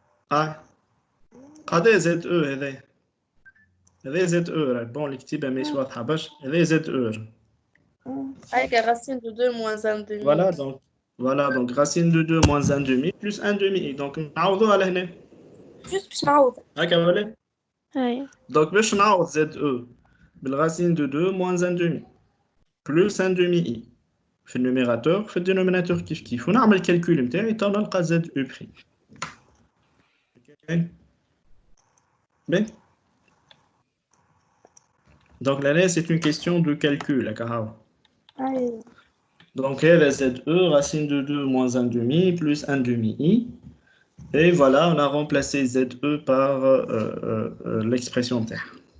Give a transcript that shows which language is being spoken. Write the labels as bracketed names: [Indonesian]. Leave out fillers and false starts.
[Arabic] هذا ZE هذا ZE [French] bon [Arabic] اللي كتبها مش واضحة باش هذا ZE [French] avec racine de 2 moins 1 demi Voilà, donc racine de 2 moins 1 demi plus 1 demi. Donc, [Arabic] نعوضوا على هنا. [French] Juste [Arabic] باش نعوض. هكا ولا؟ هاي. [French] Donc, [Arabic] باش نعوض [French] ZE بالracine de 2 moins 1 demi plus 1 demi I. [Arabic] في النوميراتور في الدينوميناتور كيف ونعمل الكالكول نتاعي تا نلقى ZE prime. [French] Bien. Donc, là, c'est une question de calcul, Donc, ZE, racine de 2 moins 1 demi plus 1 demi I. Et voilà, on a remplacé ZE par l'expression terre.